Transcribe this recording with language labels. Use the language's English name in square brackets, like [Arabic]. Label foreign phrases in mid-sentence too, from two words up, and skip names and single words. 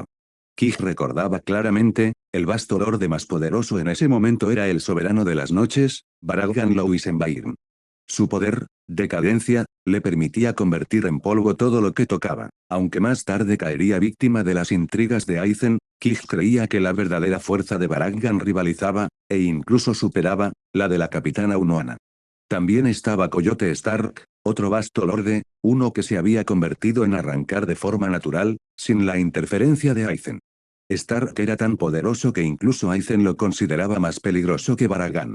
[Spanish] Kij recordaba claramente, el Vasto Lorde más poderoso en ese momento era el soberano de las noches, Baralgan Louisenbairn. Su poder, decadencia, le permitía convertir en polvo todo lo que tocaba. Aunque más tarde caería víctima de las intrigas de Aizen, Kij creía que la verdadera fuerza de Baralgan rivalizaba, e incluso superaba, la de la capitana Unohana. También estaba Coyote Stark, otro Vasto Lorde, uno que se había convertido en arrancar de forma natural, sin la interferencia de Aizen. Stark era tan poderoso que incluso Aizen lo consideraba más peligroso que Baralgan.